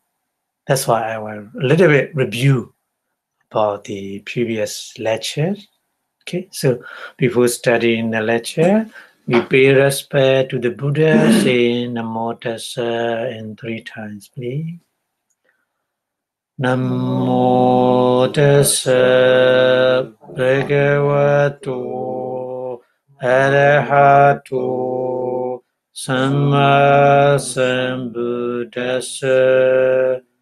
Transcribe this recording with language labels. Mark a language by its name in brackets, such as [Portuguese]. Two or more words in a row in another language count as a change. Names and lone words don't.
[English] That's why I will a little bit review about the previous lectures. Okay, so before studying the lecture, we pay respect to the Buddha, saying [Pali] Namo Tassa [English] in 3 times, please. [Pali] Namo Tassa Bhagavato Arahato Samma Sambuddhassa.